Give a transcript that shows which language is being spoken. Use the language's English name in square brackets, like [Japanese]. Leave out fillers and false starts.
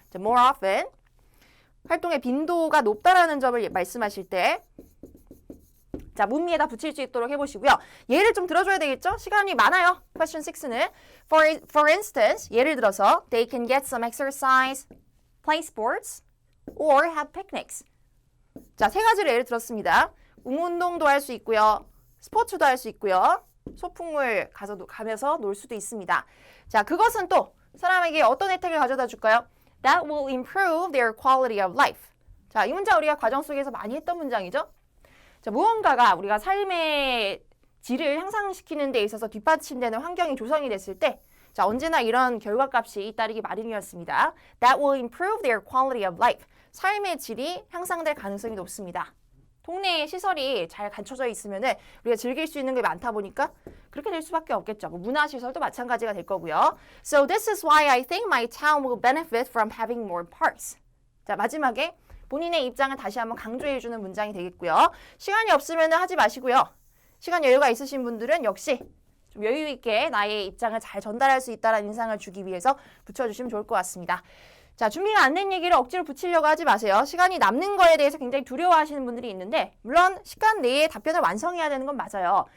[English] more often. [Korean] 활동의 빈도가 높다라는 점을 말씀하실 때 자, 문미에다 붙일 수 있도록 해보시고요. 예를 좀 들어줘야 되겠죠? 시간이 많아요. [English] Question 6는 For instance, [Korean] 예를 들어서 [English] They can get some exercise, play sports, or have picnics. [Korean] 자, 세 가지를 예를 들었습니다. 운동도 할 수 있고요. 스포츠도 할 수 있고요. 소풍을 가면서 놀 수도 있습니다. 자, 그것은 또 사람에게 어떤 혜택을 가져다 줄까요? [English] That will improve their quality of life. [Korean] 자, 이 문장 우리가 과정 속에서 많이 했던 문장이죠. 자, 무언가가 우리가 삶의 질을 향상시키는 데 있어서 뒷받침되는 환경이 조성이 됐을 때 자, 언제나 이런 결과값이 잇따르기 마련이었습니다. [English] That will improve their quality of life. [Korean] 삶의 질이 향상될 가능성이 높습니다. 동네에 시설이 잘 갖춰져 있으면 우리가 즐길 수 있는 게 많다 보니까 그렇게 될 수밖에 없겠죠. 뭐 문화시설도 마찬가지가 될 거고요. [English] So this is why I think my town will benefit from having more parks. [Korean] 자, 마지막에 본인의 입장을 다시 한번 강조해주는 문장이 되겠고요. 시간이 없으면 하지 마시고요. 시간 여유가 있으신 분들은 역시 좀 여유 있게 나의 입장을 잘 전달할 수 있다는 인상을 주기 위해서 붙여주시면 좋을 것 같습니다. 자, 준비가 안 된 얘기를 억지로 붙이려고 하지 마세요. 시간이 남는 거에 대해서 굉장히 두려워하시는 분들이 있는데 물론 시간 내에 답변을 완성해야 되는 건 맞아요.